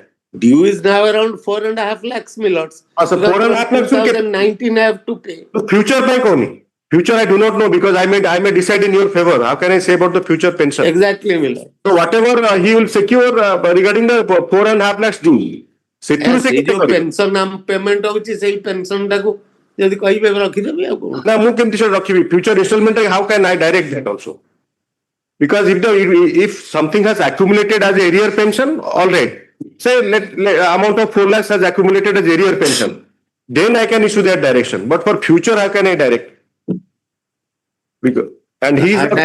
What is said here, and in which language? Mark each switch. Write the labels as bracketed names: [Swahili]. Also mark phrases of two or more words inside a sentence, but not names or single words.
[English] Due is now around 4.5 lakhs, my lords. So 4.5 lakhs 2019 I have to pay. future by koni? Future I do not know because I may decide in your favor. How can I say about the future pension? Exactly, my lord. So whatever he will secure regarding the 4.5 lakhs due. [Odia] ସେଥିରୁ ସେ ସେଇ କେତେ ଯୋଉ କରିବେ? [English] pension payment [Odia] ହଉଛି ସେଇ ପେନସନ ଟାକୁ ଯଦି କହିବେ ରଖିଦେବି ଆଉ କଣ? ନା ମୁଁ କେମିତି ସେଟା ରଖିବି? [English] Future installment how can I direct that also? Because if something has accumulated as arrear pension, all right. Say let amount of 4 lakhs has accumulated as arrear pension, then I can issue that direction. But for future, how can I direct? Because and he is.